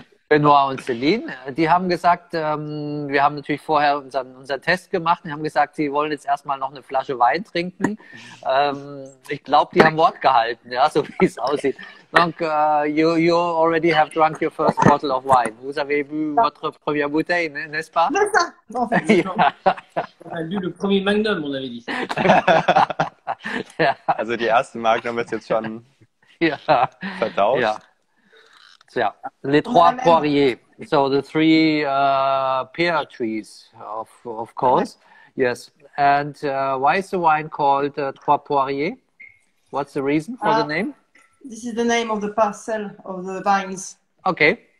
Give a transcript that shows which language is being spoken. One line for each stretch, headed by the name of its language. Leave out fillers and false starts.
German: Benoît und Céline, die haben gesagt, wir haben natürlich vorher unseren Test gemacht und haben gesagt, sie wollen jetzt erstmal noch eine Flasche Wein trinken. Ich glaube, die haben Wort gehalten, ja, so wie es aussieht.
English: Donc, you already have drunk your first bottle of wine.
French: Vous avez bu votre première bouteille, n'est-ce pas? En fait, on a bu le premier Magnum, on avait dit.
German: Ja. Also die erste Magnum ist jetzt schon verdaut.
French: Ja. Yeah, les trois Poiriers.
English: So the three pear trees, of course. Yes. And why is the wine called Trois Poiriers? What's the reason for the name? This is the name of the parcel of the vines. Okay.